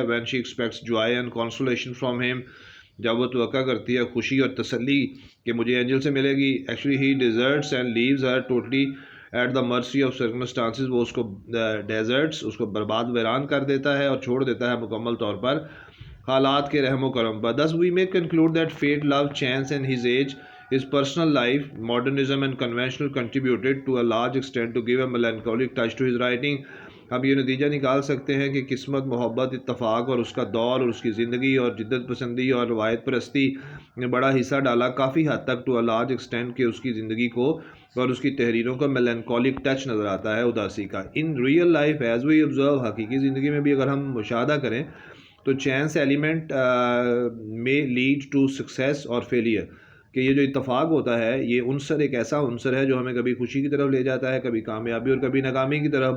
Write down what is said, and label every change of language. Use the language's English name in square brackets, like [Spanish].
[English] When she expects joy and consolation from him, [Urdu] جب وہ توقع کرتی ہے خوشی اور تسلی کہ مجھے اینجل سے ملے گی. [English] Actually he deserts and leaves her totally at the mercy of circumstances, [Urdu] وہ اس کو ڈیزرٹس, اس کو برباد ویران کر دیتا ہے اور چھوڑ دیتا ہے مکمل طور پر حالات کے رحم و کرم پر. [English] Thus we may conclude that fate, love, chance and his age, his personal life, modernism and conventional contributed to a large extent to give a melancholic touch to his writing. [Urdu] ہم یہ نتیجہ نکال سکتے ہیں کہ قسمت, محبت, اتفاق اور اس کا دور اور اس کی زندگی اور جدت پسندی اور روایت پرستی نے بڑا حصہ ڈالا کافی حد تک, [English] to a large extent, [Urdu] کہ اس کی زندگی کو اور اس کی تحریروں کا میلنکولک ٹچ نظر آتا ہے, اداسی کا. [English] in real life as we observe, [Urdu] حقیقی زندگی میں بھی اگر ہم مشاہدہ کریں تو چانس ایلیمنٹ میں [English] lead to success [Urdu] اور فیلئر, کہ یہ جو اتفاق ہوتا ہے یہ عنصر ایک ایسا عنصر ہے جو ہمیں کبھی خوشی کی طرف لے جاتا ہے, کبھی کامیابی اور کبھی ناکامی کی طرف.